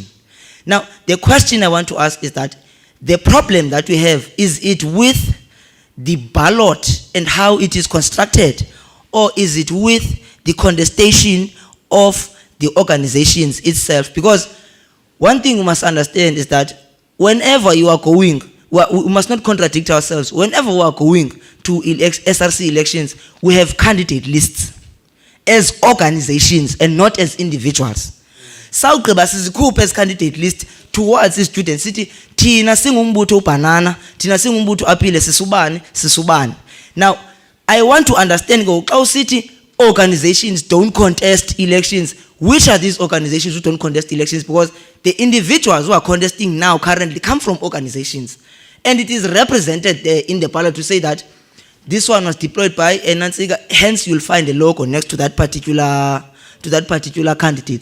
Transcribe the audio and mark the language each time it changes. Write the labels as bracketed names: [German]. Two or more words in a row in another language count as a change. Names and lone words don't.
[English] Now, the question I want to ask is that the problem that we have, is it with the ballot and how it is constructed, or is it with the contestation of the organizations itself? Because one thing we must understand is that whenever you are going, we must not contradict ourselves. Whenever we are going to SRC elections, we have candidate lists as organizations and not as individuals. [Xhosa] Sawugqiba sizikhuphe [English] as candidate list towards the students [Xhosa] sithi thina singumbutho uBanana, thina singumbutho Apile sisubani. [English] Now, I want to understand go [Xhosa] xa usithi [English] organizations don't contest elections, which are these organizations who don't contest elections? Because the individuals who are contesting now currently come from organizations, and it is represented there in the ballot to say that this one was deployed by Nantsiga, hence you'll find a logo next to that particular candidate.